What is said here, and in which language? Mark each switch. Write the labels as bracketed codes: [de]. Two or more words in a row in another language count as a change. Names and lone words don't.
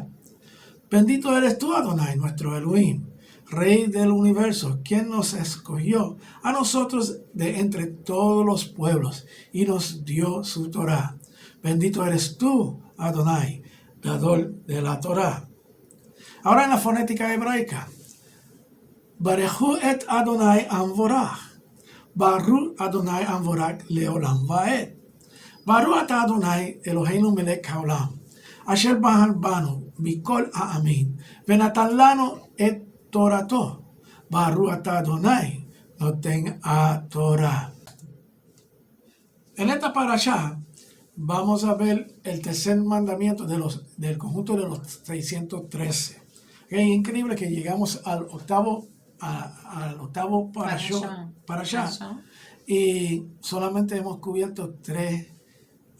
[es] Bendito eres tú, Adonai, nuestro Elohim, Rey del universo, quien nos escogió a nosotros de entre todos los pueblos y nos dio su Torah. Bendito eres tú, Adonai, dador de la Torah. Ahora en la fonética hebraica. [he] ברכו את אדוני המבורך. ברוך אדוני המבורך לעולם ועד. ברוך אתה אדוני אלוהינו מלך העולם. אשר בחר בנו מכל העמים. ונתן לנו את תורתו. ברוך אתה אדוני נותן תורה. [es] En esta parashá vamos a ver el tercer mandamiento del conjunto de los 613. Es increíble que llegamos al octavo parashá y solamente hemos cubierto 3 mandamientos.